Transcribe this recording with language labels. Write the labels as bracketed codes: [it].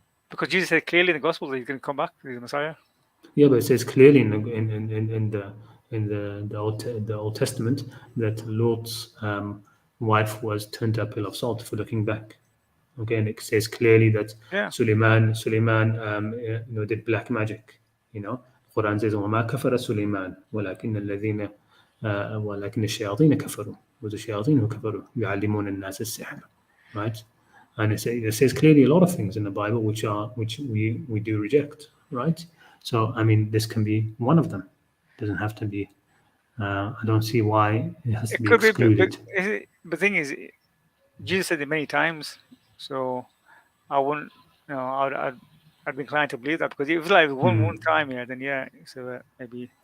[en] because Jesus said clearly in the Gospel that he's going to come back, he's the Messiah. Yeah, but it says clearly in the Old Testament that Lot's wife was turned to a pillar of salt for looking back. Okay, and it says clearly that Yeah. Suleiman did black magic. You know, Quran says [ar] وما كفر سليمان ولكن الذين ولكن الشياطين كفروا والشياطين كفروا يعلمون الناس السحر. [en] Right? And it says clearly a lot of things in the Bible which we do reject, right? So I mean, this can be one of them. It doesn't have to be. I don't see why it has to It be could be, excluded. but the thing is, Jesus said it many times, so I wouldn't, I'd be inclined to believe that, because if it's like one time, yeah, then yeah, so maybe.